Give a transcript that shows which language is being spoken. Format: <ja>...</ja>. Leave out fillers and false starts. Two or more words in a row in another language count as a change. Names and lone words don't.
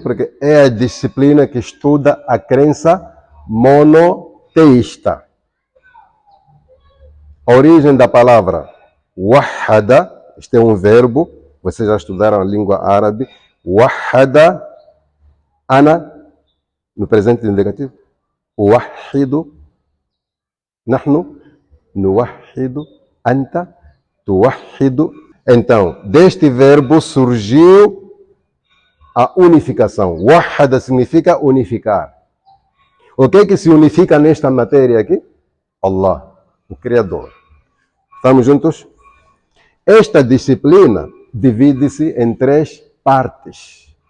<pt>Porque é a disciplina que estuda a crença monoteísta. A origem da palavra wahada, este é um verbo, vocês já estudaram a língua árabe.</pt> <ar>وحد أنا,</ar> <pt>no presente indicativo.</pt> <ar>أوحد نحن نوحد أنت توحد.</ar> <pt>Então, deste verbo surgiu a unificação. Wahada significa unificar. O que é que se unifica nesta matéria aqui? Allah, o Criador. Estamos juntos? Esta disciplina divide-se em três partes.</pt>